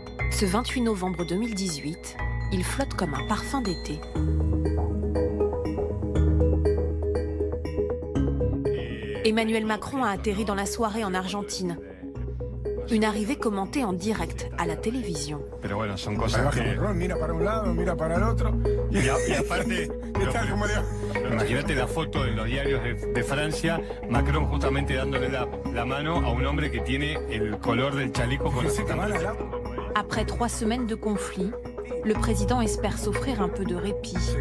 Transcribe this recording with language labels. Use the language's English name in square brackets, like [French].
[French] Ce 28 novembre 2018, il flotte comme un parfum d'été. Emmanuel Macron a atterri dans la soirée en Argentine. Une arrivée commentée en direct à la télévision. [Spanish] Pero bueno, son cosas que... Mira para un lado, mira para el otro. Y aparte, imagínate la foto en los diarios de Francia, Macron justamente dándole la mano a un hombre que tiene el color del chaleco con la... [French] Après 3 semaines de conflit, le président espère s'offrir un peu de répit.